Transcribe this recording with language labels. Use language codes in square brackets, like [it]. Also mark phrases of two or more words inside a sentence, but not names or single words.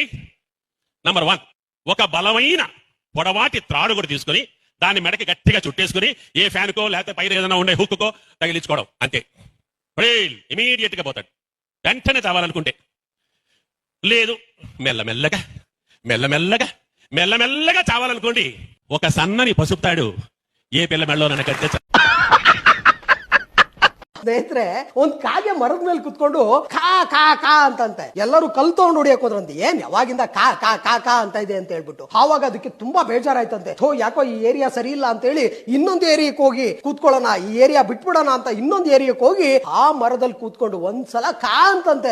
[te] నంబర్ 1, ఒక బలమైన పొడవాటి త్రాడు కూడా తీసుకొని దాన్ని మెడకి గట్టిగా చుట్టేసుకుని ఏ ఫ్యాన్కో లేకపోతే పైన ఏదైనా ఉండే హుక్కుకో తగిలించుకోవడం, అంతే. ఇమీడియట్ గా పోతాడు వెంటనే చావాలనుకుంటే. లేదు మెల్లమెల్లగా చావాలనుకోండి, ఒక సన్నని పసుపుతాడు ఏ పిల్ల మెళ్ళలో నన్ను గద్దె. [kn] ಸ್ನೇಹಿತರೆ, ಒಂದ್ ಕಾಗೆ ಮರದ ಮೇಲೆ ಕುತ್ಕೊಂಡು ಕಾ ಕಾ ಕಾ ಅಂತಂತೆ. ಎಲ್ಲರೂ ಕಲ್ ತಗೊಂಡು ಹೊಡಿಯಕ್ ಹೋದ್ರಂತೆ. ಏನ್ ಯಾವಾಗಿಂದ ಕಾ ಕಾ ಕಾ ಕಾ ಅಂತ ಇದೆ ಅಂತ ಹೇಳ್ಬಿಟ್ಟು. ಆವಾಗ ಅದಕ್ಕೆ ತುಂಬಾ ಬೇಜಾರಾಯ್ತಂತೆ. ಯಾಕೋ ಈ ಏರಿಯಾ ಸರಿ ಇಲ್ಲ ಅಂತ ಹೇಳಿ ಇನ್ನೊಂದು ಏರಿಯಾಕ್ ಹೋಗಿ ಕೂತ್ಕೊಳ್ಳೋಣ, ಈ ಏರಿಯಾ ಬಿಟ್ಬಿಡೋಣ ಅಂತ ಇನ್ನೊಂದು ಏರಿಯಾಕ್ ಹೋಗಿ ಆ ಮರದಲ್ಲಿ ಕೂತ್ಕೊಂಡು ಒಂದ್ಸಲ ಕಾ ಅಂತಂತೆ.